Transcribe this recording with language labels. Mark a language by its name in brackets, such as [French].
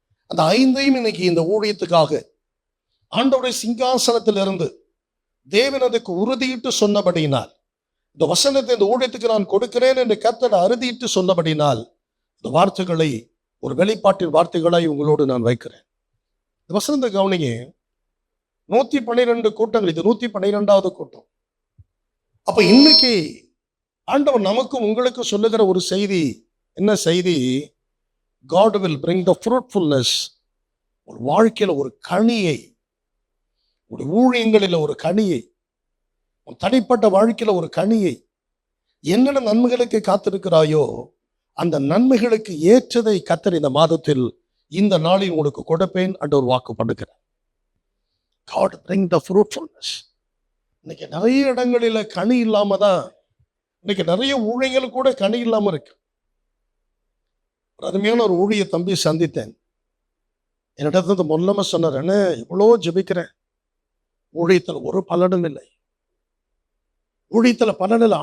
[Tamil] அந்த 5ஐயும் இன்னைக்கு இந்த ஊழியத்துக்காக ஆண்டவருடைய சிங்காசனத்தில் இருந்து தேவன் அதுக்கு உறுதியிட்டு சொன்னபடியினால், இந்த வசனத்தை இந்த ஊழியத்துக்கு நான் கொடுக்கிறேன் என்று கர்த்தர் அறுதியிட்டு சொன்னபடினால், இந்த வார்த்தைகளை ஒரு வெளிப்பாட்டின் வார்த்தைகளாய் உங்களோடு நான் வைக்கிறேன். இந்த வசனத்தை கவனிங்க. 112 கூட்டங்கள், இது 112வது கூட்டம். அப்ப இன்னைக்கு ஆண்டவர் நமக்கும் உங்களுக்கு சொல்லுகிற ஒரு செய்தி, என்ன செய்தி? [English] God will bring the fruitfulness. [Tamil] ஒரு வாழ்க்கையில ஒரு கனியை, ஒரு ஊழியங்களில் ஒரு கனியை, ஒரு தனிப்பட்ட வாழ்க்கையில ஒரு கனியை, என்னென்ன நன்மைகளுக்கு காத்திருக்கிறாயோ அந்த நன்மைகளுக்கு ஏற்றதை கர்த்தர் இந்த மாதத்தில், இந்த நாளில் உங்களுக்கு கொடுப்பேன் என்று ஒரு வாக்கு பண்ணுகிறார். [English] God bring the fruitfulness. [Tamil] இன்னைக்கு நிறைய இடங்களில கனி இல்லாம தான், இன்னைக்கு நிறைய ஊழியங்கள் கூட கனி இல்லாம இருக்கு. ஒரு அருமையான ஒரு ஊழிய தம்பி சந்தித்தேன். என்னிடத்துல மொல்லமா சொன்னார், என்ன இவ்வளோ ஜெபிக்கிறேன், ஊழியத்தில் ஒரு பலனும் இல்லை, ஊழியத்தில் பலன் இல்லை.